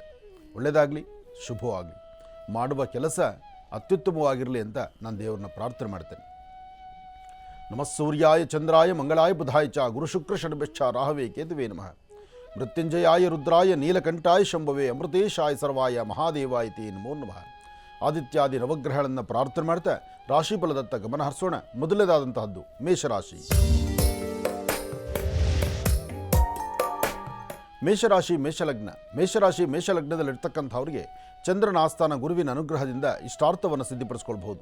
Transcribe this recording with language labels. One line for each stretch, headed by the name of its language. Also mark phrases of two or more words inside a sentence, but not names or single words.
Kannada: ಒಳ್ಳೆಯದಾಗಲಿ, ಶುಭವಾಗಲಿ, ಮಾಡುವ ಕೆಲಸ ಅತ್ಯುತ್ತಮವಾಗಿರಲಿ ಅಂತ ನಾನು ದೇವರನ್ನ ಪ್ರಾರ್ಥನೆ ಮಾಡ್ತೇನೆ.
Sanskrit: ನಮಃ ಸೂರ್ಯಾಯ ಚಂದ್ರಾಯ ಮಂಗಳಾಯ ಬುಧಾಯ ಚ ಗುರುಶುಕ್ರ ಷಡ್ಭ್ಯಶ್ಚ ರಾಹವೇ ಕೇತುವೇ ನಮಃ. ಮೃತ್ಯುಂಜಯಾಯ ರುದ್ರಾಯ ನೀಲಕಂಠಾಯ ಶಂಭವೇ ಅಮೃತೇಶಾಯ ಸರ್ವಾಯ ಮಹಾದೇವಾಯ ತೇ ನಮೋ ನಮಃ.
Kannada: ಆದಿತ್ಯಾದಿ ನವಗ್ರಹಗಳನ್ನು ಪ್ರಾರ್ಥನೆ ಮಾಡ್ತಾ ರಾಶಿಫಲದತ್ತ ಗಮನ ಹರಿಸೋಣ. ಮೊದಲನೇದಾದಂತಹದ್ದು ಮೇಷರಾಶಿ. ಮೇಷಲಗ್ನದಲ್ಲಿರ್ತಕ್ಕಂಥವ್ರಿಗೆ ಚಂದ್ರನ ಆಸ್ಥಾನ ಗುರುವಿನ ಅನುಗ್ರಹದಿಂದ ಇಷ್ಟಾರ್ಥವನ್ನು ಸಿದ್ಧಿಪಡಿಸ್ಕೊಳ್ಬಹುದು.